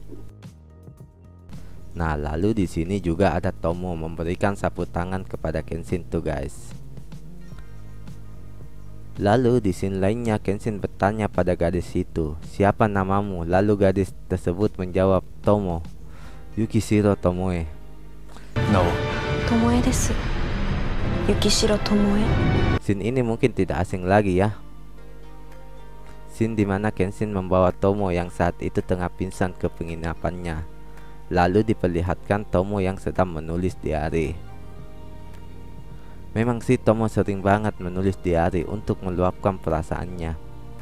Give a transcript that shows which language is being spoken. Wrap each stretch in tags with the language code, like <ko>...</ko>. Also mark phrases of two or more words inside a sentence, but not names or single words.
<id>Nah, lalu di sini juga ada Tomo memberikan sapu tangan kepada Kenshin tuh guys. Lalu di scene lainnya Kenshin bertanya pada gadis itu, "Siapa namamu?" Lalu gadis tersebut menjawab, "Tomo. Yukishiro Tomoe."</id> <ja>No. 巴です. Yukishiro Tomoe.</ja> <id>Scene ini mungkin tidak asing lagi ya. Scene dimana Kenshin membawa Tomo yang saat itu tengah pingsan ke penginapannya. Lalu diperlihatkan Tomo yang sedang menulis diari. Memang sih Tomo sering banget menulis diari untuk meluapkan perasaannya.</id>